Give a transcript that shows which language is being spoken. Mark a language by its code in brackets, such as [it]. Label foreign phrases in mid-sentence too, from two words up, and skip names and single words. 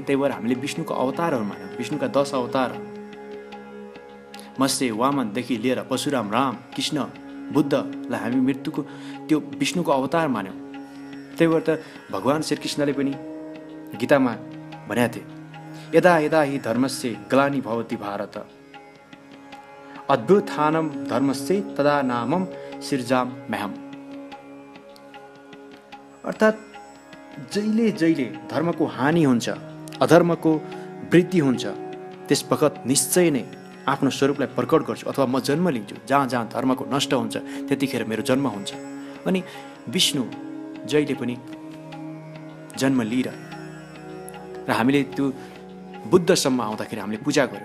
[ne] त्यही भएर हामीले विष्णुको अवतारहरू मानौँ, विष्णुका 10 अवतारहरू, मत्स्य वामनदेखि लिएर परशुराम, राम, कृष्ण, बुद्धलाई हामी मृत्युको त्यो विष्णुको अवतार मान्यौँ। त्यही भएर त भगवान् श्रीकृष्णले पनि गीतामा भनेका थिए, [sa] यदा यदा हि धर्मस्य ग्लानि भवति भारत अभ्युत्थानं धर्मस्य तदा नामं सृजाम म्यहम्। [ne] अर्थात् जहिले जहिले धर्मको हानि हुन्छ, अधर्मको वृद्धि हुन्छ, त्यस बखत निश्चय नै आफ्नो स्वरूपलाई प्रकट गर्छु अथवा म जन्म लिन्छु। जहाँ जहाँ धर्मको नष्ट हुन्छ त्यतिखेर मेरो जन्म हुन्छ। अनि विष्णु जहिले पनि जन्म लिइरहे र हामीले त्यो बुद्धसम्म आउँदाखेरि हामीले पूजा गऱ्यौँ।